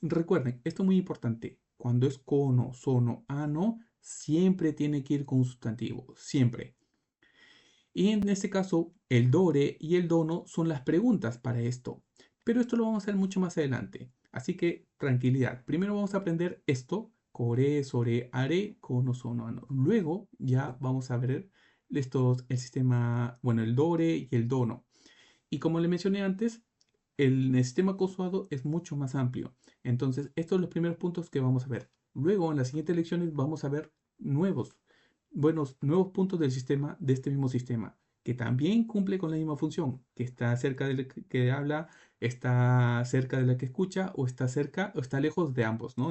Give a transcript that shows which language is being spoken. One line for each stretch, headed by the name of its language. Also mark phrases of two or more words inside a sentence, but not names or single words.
Spanish: Recuerden, esto es muy importante. Cuando es
Japanese: この、その、あの,
Spanish: siempre tiene que ir con un sustantivo. Siempre. Y en este caso, el dore y el dono son las preguntas para esto. Pero esto lo vamos a hacer mucho más adelante. Así que tranquilidad. Primero vamos a aprender esto.
Japanese: これ、それ、あれ、この, その、あの.
Spanish: Luego ya vamos a ver el sistema, bueno, el dore y el dono. Y como le mencioné antes, el sistema consuado es mucho más amplio. Entonces, estos son los primeros puntos que vamos a ver. Luego, en las siguientes lecciones, vamos a ver nuevos puntos del sistema, de este mismo sistema, que también cumple con la misma función, que está cerca del que habla, está cerca de la que escucha, o está cerca, o está lejos de ambos, ¿no?